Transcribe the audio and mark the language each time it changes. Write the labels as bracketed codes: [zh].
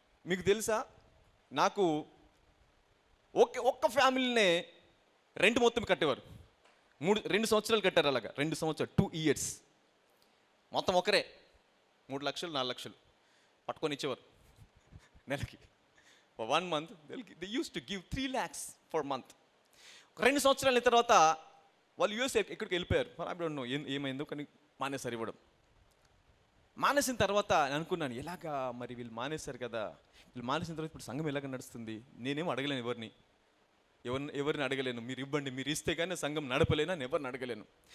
[te] మీకు తెలుసా, నాకు ఒక్క ఫ్యామిలీనే రెంట్ మొత్తం కట్టేవారు. 2 సంవత్సరాలు కట్టారు. అలాగా 2 సంవత్సరాలు, [en] 2 years [te] మొత్తం ఒకరే 3 లక్షలు 4 లక్షలు పట్టుకొని ఇచ్చేవారు నెలకి. [en] For 1 month, they used to give 3 lakhs for month. [te] 2 సంవత్సరాల తర్వాత వాళ్ళు యూఎస్ఏ ఎక్కడికి వెళ్ళిపోయారు. [en] I don't know [te] ఏమైందో, కానీ మానేసారు ఇవ్వడం. మానేసిన తర్వాత నేను అనుకున్నాను, ఎలాగా మరి వీళ్ళు మానేశారు కదా, వీళ్ళు మానేసిన తర్వాత ఇప్పుడు సంఘం ఎలాగ నడుస్తుంది? నేనేమో అడగలేను ఎవరిని అడగలేను. మీరు ఇవ్వండి, మీరు ఇస్తే కానీ సంఘం నడపలేను అని ఎవరిని అడగలేను.